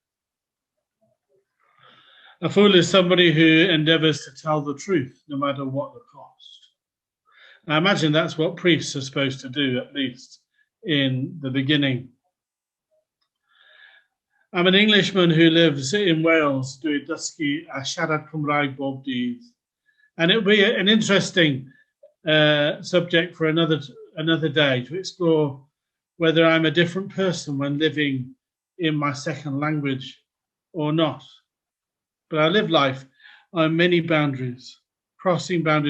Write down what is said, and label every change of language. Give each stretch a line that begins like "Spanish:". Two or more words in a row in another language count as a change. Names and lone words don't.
English: A fool is somebody who endeavours to tell the truth, no matter what the cost. I imagine that's what priests are supposed to do, at least in the beginning. I'm an Englishman who lives in Wales,
Welsh: dwi dysgu a siarad Cymraeg bob dydd.
English: And it will be an interesting subject for another day to explore whether I'm a different person when living in my second language or not. But I live life on many boundaries, crossing boundaries.